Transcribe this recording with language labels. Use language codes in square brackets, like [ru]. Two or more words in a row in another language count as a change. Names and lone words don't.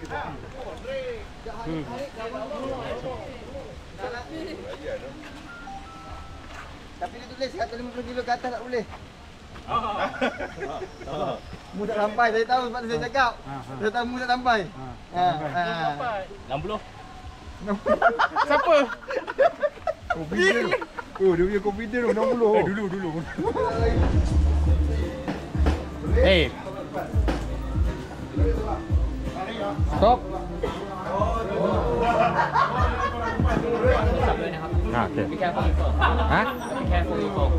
[ms] Tapi dia tulis 150 kilo ke atas tak boleh. Mu tak sampai, saya tahu sebab saya cakap. Saya tahu mu tak sampai. 60. Siapa? Confident. Dia punya confident 60. Dulu. Stop. Okay. [en] Be careful you fall. Be careful you fall.